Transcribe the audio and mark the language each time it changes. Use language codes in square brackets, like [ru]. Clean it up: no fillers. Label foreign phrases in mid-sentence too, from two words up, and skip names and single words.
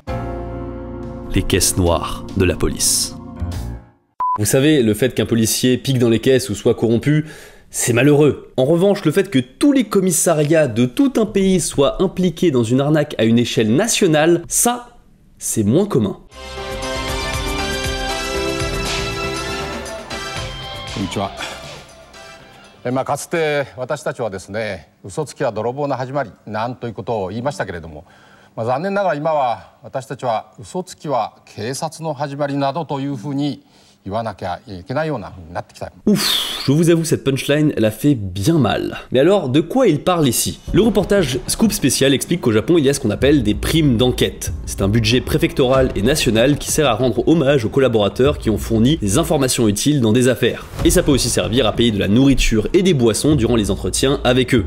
[fr] Les caisses noires de la police. Vous savez, le fait qu'un policier pique dans les caisses ou soit corrompu, c'est malheureux. En revanche, le fait que tous les commissariats de tout un pays soient impliqués dans une arnaque à une échelle nationale, ça, c'est moins commun. [ja] Konnichiwa. かつて私たちはですね、嘘つきは泥棒の始まりなんということを言いましたけれども、残念ながら今は私たちは嘘つきは警察の始まりなどというふうに言わなきゃいけないような風になってきた。 [fr] Ouf, je vous avoue, cette punchline, elle a fait bien mal. Mais alors, de quoi il parle ici? Le reportage Scoop Spécial explique qu'au Japon, il y a ce qu'on appelle des primes d'enquête. C'est un budget préfectoral et national qui sert à rendre hommage aux collaborateurs qui ont fourni des informations utiles dans des affaires. Et ça peut aussi servir à payer de la nourriture et des boissons durant les entretiens avec eux.